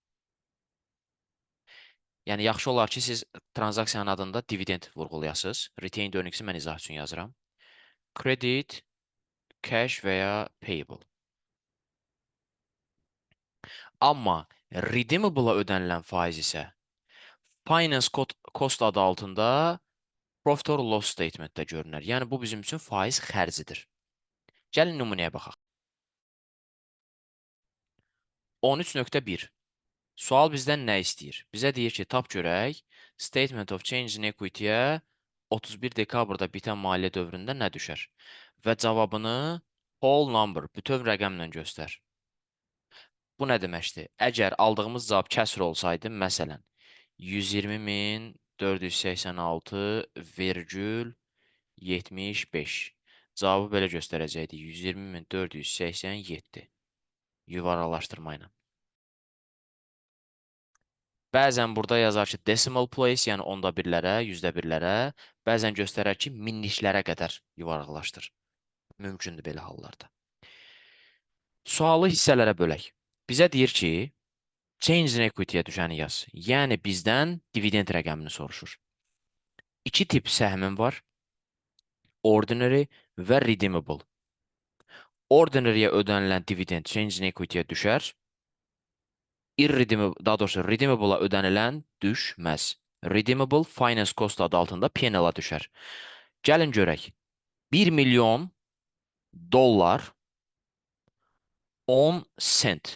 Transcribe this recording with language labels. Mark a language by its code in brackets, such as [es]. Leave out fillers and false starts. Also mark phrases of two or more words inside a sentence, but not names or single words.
[az] Yəni yaxşı olar ki, siz transaksiyanın adında dividend vurğulayasınız. [en] Retained earnings-i [az] mən izah üçün yazıram. Credit, cash və ya payable. Amma redeemable-a ödənilən faiz isə [en] finance cost [az] adı altında [en] profit or loss statement-də [az] görünər. Yəni bu bizim üçün faiz xərcidir. Gəlin nümunəyə baxaq. 13.1. Sual bizdən nə istəyir? Bizə deyir ki, tap görək, [en] Statement of Change in Equity-yə [az] 31 dekabrda bitən maliyyə dövründə nə düşər? Və cavabını [en] whole number, [az] bütöv rəqəmlə göstər. Bu nə deməkdir? Əgər aldığımız cavab kəsr olsaydı, məsələn, 120.486,75. Cavabı belə göstərəcəkdi, 120.487. Yuvaraqlaşdırma ilə. Bəzən burada yazar ki, [en] decimal place, [az] yəni onda birlərə, yüzdə birlərə, bəzən göstərər ki, minliklərə qədər yuvaraqlaşdır. Mümkündür belə hallarda. Sualı hissələrə bölək. Bizə deyir ki, [en] change in equity-yə [az] düşəni yaz. Yəni bizdən dividend rəqəmini soruşur. İki tip səhmin var. Ordinary və redeemable. Ordinary-yə ödənilən dividend [en] change in equity-yə [az] düşər. Daha doğrusu redeemable-a ödənilən düşməz. Redeemable [en] finance cost [az] adı altında P&L-a düşər. Gəlin görək. 1 milyon dollar 10 sent.